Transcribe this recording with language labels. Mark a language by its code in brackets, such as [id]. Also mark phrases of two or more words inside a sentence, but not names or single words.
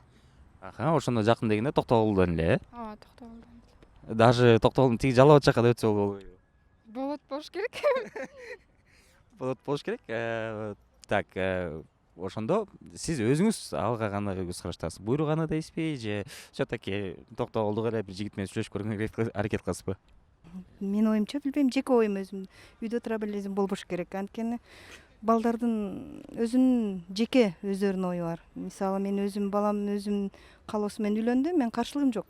[ky] Ошондо жакын дегенде Токтогулдан эле, Ооба, токтогулдан. Даже Токтогулдун тиги Жалал жака да өтсө болбойбу? Болуш керек. Болуш керек. Так, ошондо сиз өзүңүз алга кандай көз караштасыз? Буйруганы дейсизби же все-таки Токтогулдук эле бир жигит менен сүйлөшүп көргөнгө аракет кыласызбы? Менин оюмча билбейм, жеке оюм өзүм. Үйдө тура белесиң болбош керек. Анткени балдардын өзүнүн жеке өздөрүнүн ою бар. Мисалы мен өзүм балам өзүм каалоосу менен үйлөндү, мен каршылыгым жок.